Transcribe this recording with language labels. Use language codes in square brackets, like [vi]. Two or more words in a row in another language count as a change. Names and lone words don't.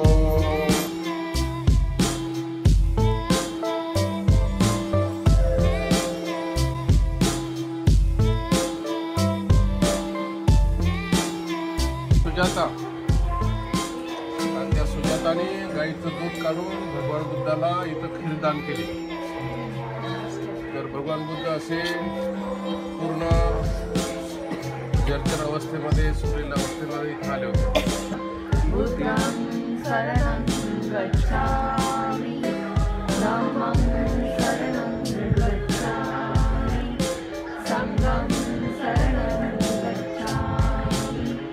[mr] सुजाता आणि त्या सुजाताने गाईचं दूध काढून भगवान बुद्धाला इथं खीरदान केले. तर भगवान बुद्ध असे पूर्ण जर्जर अवस्थेमध्ये सुटलेल्या अवस्थेमध्ये इथे आले होते. [pi] बुद्धं शरणं गच्छामि, धम्मं शरणं गच्छामि, संघं शरणं गच्छामि.